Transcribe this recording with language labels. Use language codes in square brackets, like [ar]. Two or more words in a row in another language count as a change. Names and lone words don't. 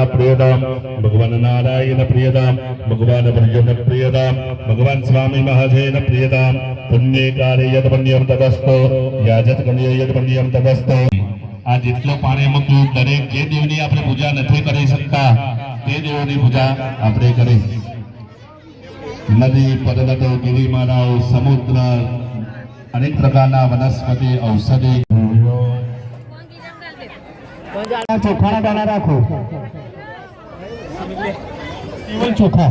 [sa] प्रियदाम भगवान नारायण प्रियदाम भगवान अर्जुन प्रियदाम भगवान स्वामी महाजन प्रियदाम पुण्य कार्य यद पुण्यम तदस्तो याजत पुण्य यद पुण्यम तदस्तो। [gu] आ જેટલો પાણી મૂક્યું દરેક જે દેવની આપણે પૂજા નથી કરી શકતા તે દેવોની પૂજા આપણે કરી। નદી પર્વતો ગિરિમાળાઓ સમુદ્ર અનેક પ્રકારના વનસ્પતિ ઔષધિ ચોખાના દાણા રાખો, કેવલ ચોખા।